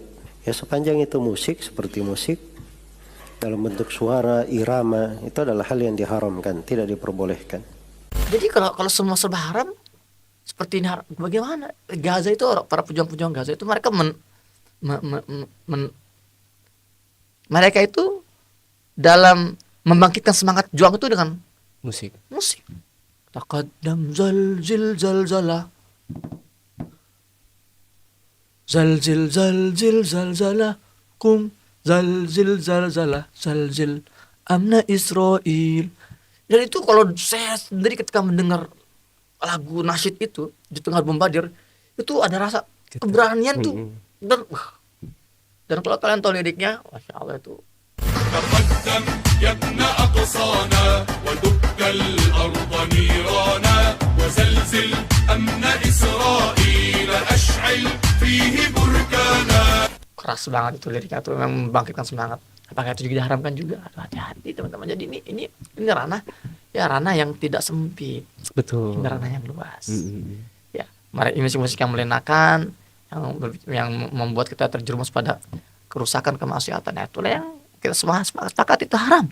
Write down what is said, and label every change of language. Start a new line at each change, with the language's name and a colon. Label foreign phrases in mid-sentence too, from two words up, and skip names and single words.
Indonesian: Ya sepanjang itu musik, seperti musik dalam bentuk suara, irama, itu adalah hal yang diharamkan, tidak diperbolehkan. Jadi kalau semua serba haram seperti ini, bagaimana? Gaza itu, para pejuang-pejuang Gaza itu mereka mereka itu dalam membangkitkan semangat juang itu dengan Musik.
Arabic: تقدم زلزل زلزلة، زلزل زلزل زلزلة، قم زلزل زلزلة، زلزل أمن إسرائيل.
Indonesian: Dan itu kalau saya sendiri ketika mendengar lagu nasyid itu di tengah bombardir, itu ada rasa keberanian tuh. Dan kalau kalian tahu liriknya,
Arabic: ما شاء الله
Indonesian: itu.
Arabic: تقدم يا ابن أقصانا ودك الأرض نيرانا وزلزل أمن إسرائيل أشعل فيه بركانا.
Indonesian: Keras banget itu liriknya tuh, memang membangkitkan semangat. Apakah itu juga diharamkan juga? Aduh, hati-hati teman-teman. Jadi ini ranah yang tidak sempit. Betul. Ini ranah yang luas. Ya, musik-musik yang melenakan, yang membuat kita terjerumus pada kerusakan, kemaksiatan, itulah yang kita semua sepakat itu haram.